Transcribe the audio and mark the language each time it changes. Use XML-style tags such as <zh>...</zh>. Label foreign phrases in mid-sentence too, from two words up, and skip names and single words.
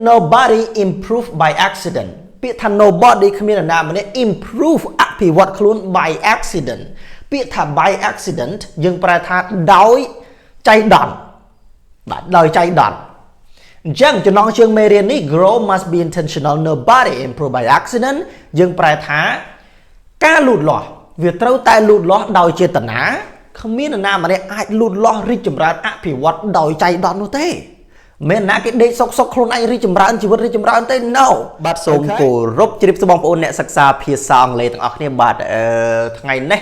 <en>nobody improve by accident</en> <km>ពាក្យថា nobody គ្មាននរណាម្នាក់ improve អភិវឌ្ឍខ្លួន</km> <en>by accident</en> <km>ពាក្យថា</km> <en>by accident</en> <km>យើងប្រែថាដោយចៃដន្យ បាទដោយចៃដន្យអញ្ចឹងចំណងជើងមេរៀននេះ</km> <en>grow must be intentional nobody improve by accident</en> <km>យើងប្រែថាការលូតលាស់វាត្រូវតែលូតលាស់ដោយចេតនាគ្មាននរណាម្នាក់អាចលូតលាស់រីកចម្រើនអភិវឌ្ឍដោយចៃដន្យនោះទេមិនណាគេដេកសុកខ្លួនឯងរីកចម្រើនជីវិតរីកចម្រើនទេ no បាទសូមគោរពជម្រាបសួរបងប្អូនអ្នកសិក្សាភាសាអង់គ្លេសទាំងអស់គ្នាបាទថ្ងៃនេះ</km>